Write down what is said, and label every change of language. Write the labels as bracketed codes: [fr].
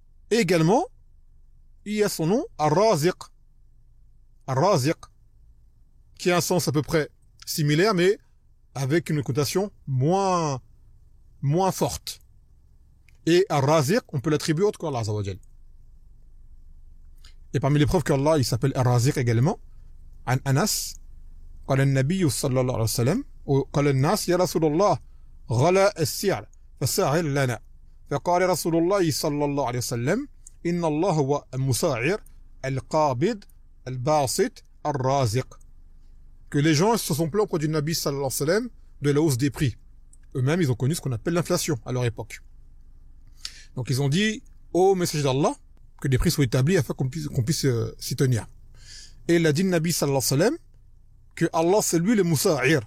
[fr] Et également, il y a son nom, Ar-Raziq. Ar-Raziq, qui a un sens à peu près similaire, mais avec une connotation moins forte. Et Ar-Raziq, on peut l'attribuer autre qu'Allah Azza wa Jal. Et parmi les preuves qu'Allah, il s'appelle Ar-Raziq également, [ar] عن أنس قال النبي صلى الله عليه وسلم وقال الناس يا رسول الله غلا السعر فسعر لنا فقال رسول الله صلى الله عليه وسلم إن الله هو المساعر القابض الباسط الرازق. [fr] Que les gens se sont plaints auprès du Nabi sallallahu alayhi wa sallam de la hausse des prix. Eux-mêmes, ils ont connu ce qu'on appelle l'inflation à leur époque. Donc ils ont dit au messager d'Allah que des prix soient établis afin qu'on puisse s'y tenir. Et il a dit le Nabi sallallahu alayhi wa sallam que Allah c'est lui le Musa'ir.